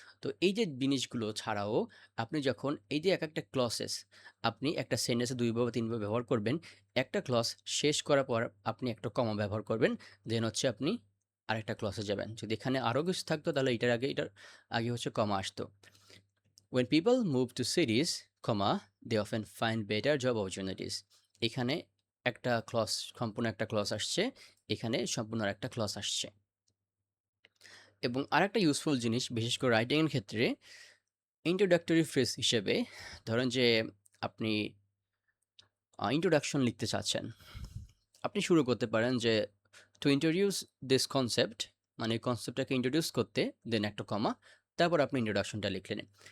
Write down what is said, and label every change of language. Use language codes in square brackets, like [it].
[bn] তো এই যে জিনিসগুলো ছাড়াও আপনি যখন এই যে একেকটা ক্লজেস আপনি একটা সেন্টেন্সে ২ বার বা ৩ বার ব্যবহার করবেন, একটা ক্লজ শেষ করার পর আপনি একটা কমা ব্যবহার করবেন। দেন হচ্ছে আপনি আরেকটা ক্লজে যাবেন। যদি এখানে আরও কিছু থাকতো তাহলে এটার আগে হচ্ছে কমা আসতো। [en] When people move to cities, they often find better job opportunities. [bn] এখানে একটা ক্লজ, সম্পূর্ণ একটা ক্লজ আসছে, এখানে সম্পূর্ণ আরেকটা ক্লজ আসছে। এবং আরেকটা ইউজফুল জিনিস, বিশেষ করে রাইটিং এর ক্ষেত্রে ইন্ট্রোডাক্টরি ফ্রেজ হিসেবে, ধরেন যে আপনি ইন্ট্রোডাকশন লিখতে চাচ্ছেন, আপনি শুরু করতে পারেন যে [en] to introduce this concept, [bn] মানে কনসেপ্টটাকে ইন্ট্রোডিউস করতে, দেন একটা কমা, তারপর আপনি ইন্ট্রোডাকশনটা লিখলেন।